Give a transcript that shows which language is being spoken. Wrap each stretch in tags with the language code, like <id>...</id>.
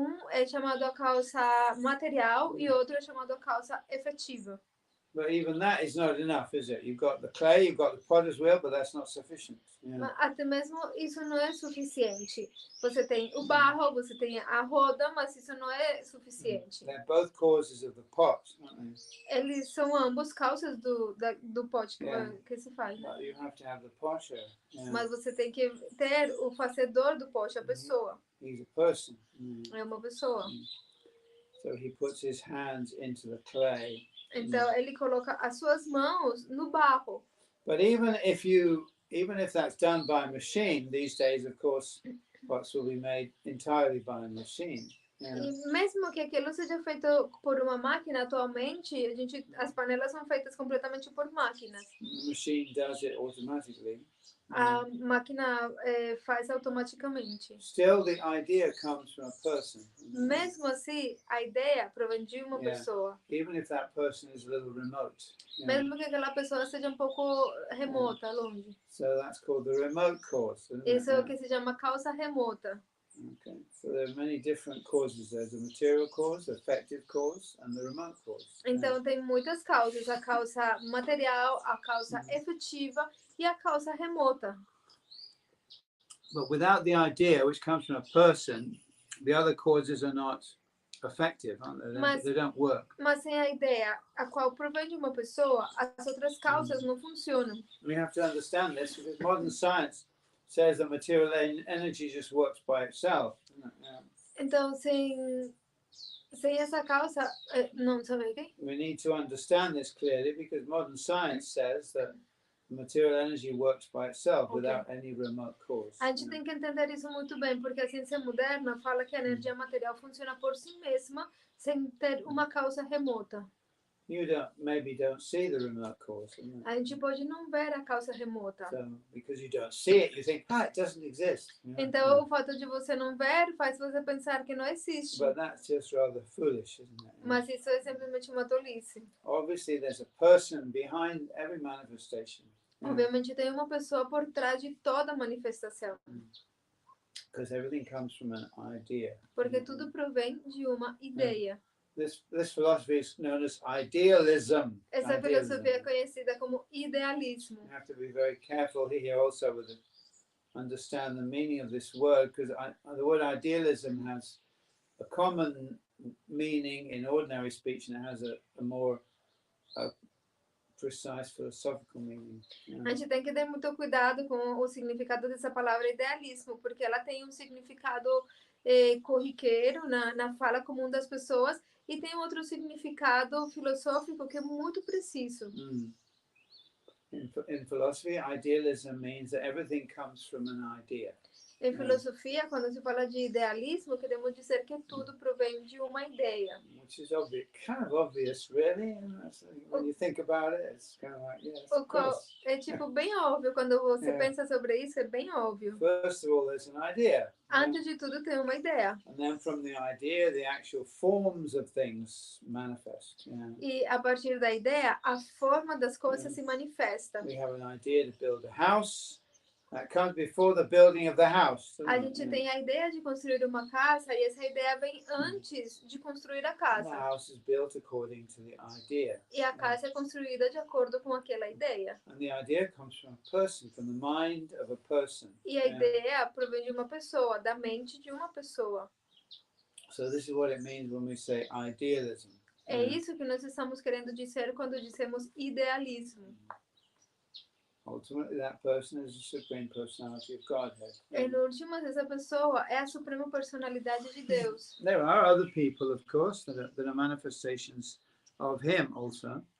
<pt>É chamado a causa material e outro é chamado a causa efetiva.</pt> <en>But even that is not enough, is it? You've got the clay, you've got the potter's wheel, but that's not sufficient.</en> <pt>Mas até mesmo isso não é suficiente. Você tem o barro, você tem a roda, mas isso não é suficiente.</pt> <en>They're both causes of the pot, aren't they?</en> <pt>Eles são ambos causas do pote que se faz.</pt> <en>But you have to have the potter.</en> <pt>Mas você tem que ter o fazedor do pote, a pessoa.</pt> <en>He's a person.</en> <pt>É uma pessoa.</pt> <en>So he puts his hands into the clay.</en> <pt>Então ele coloca as suas mãos no barro.</pt> <en>But even if that's done by a machine, these days, of course, pots will be made entirely by a machine.</en> <pt>E mesmo que aquilo seja feito por uma máquina, atualmente, as panelas são feitas completamente por máquinas.</pt> <en>The machine does it automatically.</en> <pt>A máquina faz automaticamente.</pt> <en>Still, the idea comes from a person.</en> <pt>Mesmo assim, a ideia provém de uma pessoa.</pt> <en>Even if that person is a little remote.</en> <pt>Mesmo que aquela pessoa seja pouco remota, longe.</pt> <en>So that's called the remote cause.</en> <pt>Isso é o que se chama causa remota.</pt> <en>Okay, so there are many different causes. There's a material cause, the effective cause, and the remote cause.</en> <pt>Então tem muitas causas, a causa material, a causa efetiva e a causa remota.</pt> <en>But without the idea, which comes from a person, the other causes are not effective, aren't they? They don't work.</en> <pt>Mas sem a ideia, a qual provém de uma pessoa, as outras causas não funcionam.</pt> <en>We have to understand this because modern science says that material energy just works by itself.</en> <pt>Então, sem essa causa, não sabe o quê?</pt> <en>We need to understand this clearly because modern science says that material energy works by itself without any remote cause.</en> <pt>A gente tem que entender isso muito bem, porque a ciência moderna fala que a energia material funciona por si mesma, sem ter uma causa remota.</pt> <en>you maybe don't see the remote cause. Isn't it?</en> <pt>A gente pode não ver a causa remota.</pt> <en>So because you don't see it, you think, it doesn't exist. You know?</en> <pt>Então, o fato de você não ver faz você pensar que não existe.</pt> <en>But that's just rather foolish, isn't it?</en> <pt>Mas isso é simplesmente uma tolice.</pt> <en>Obviously, there's a person behind every manifestation.</en> <pt>Obviamente, tem uma pessoa por trás de toda manifestação.</pt> <en>Because everything comes from an idea.</en> <pt>Porque tudo provém de uma ideia.</pt> <en>This philosophy is known as idealism.</en> <pt>Essa filosofia é conhecida como idealismo.</pt> <en>You have to be very careful here also with understand the meaning of this word, because the word idealism has a common meaning in ordinary speech, and it has a more precise philosophical meaning.</en> <pt>A gente tem que ter muito cuidado com o significado dessa palavra idealismo, porque ela tem um significado corriqueiro na fala comum das pessoas e tem outro significado filosófico que é muito preciso.</pt> <en>In philosophy, idealism means that everything comes from an idea.</en> <pt>Em filosofia, quando se fala de idealismo, queremos dizer que tudo provém de uma ideia.</pt> <en>Which is kind of obvious, really. When you think about it, it's kind of like, yes,</en> <pt>O qual é tipo bem óbvio, quando você pensa sobre isso, é bem óbvio.</pt> <en>First of all, there's an idea.</en> <pt>Antes de tudo, tem uma ideia.</pt> <en>And then from the idea, the actual forms of things manifest.</en> <pt>E a partir da ideia, a forma das coisas se manifesta.</pt> <en>We have an idea to build a house. That comes before the building of the house.</en> <pt>A gente tem a ideia de construir uma casa e essa ideia vem antes de construir a casa.</pt> <en>The house is built according to the idea.</en> <pt>E a casa é construída de acordo com aquela ideia.</pt> <en>And the idea comes from a person, from the mind of a person.</en> <pt>E a ideia provém de uma pessoa, da mente de uma pessoa.</pt> <en>So this is what it means when we say idealism.</en> <pt>É isso que nós estamos querendo dizer quando dizemos idealismo.</pt> <en>Ultimately, that person is the supreme personality of Godhead.</en> <pt>Em últimas, essa pessoa é a suprema personalidade de Deus.</pt> <en>There are other people, of course, that are manifestations of Him also.</en>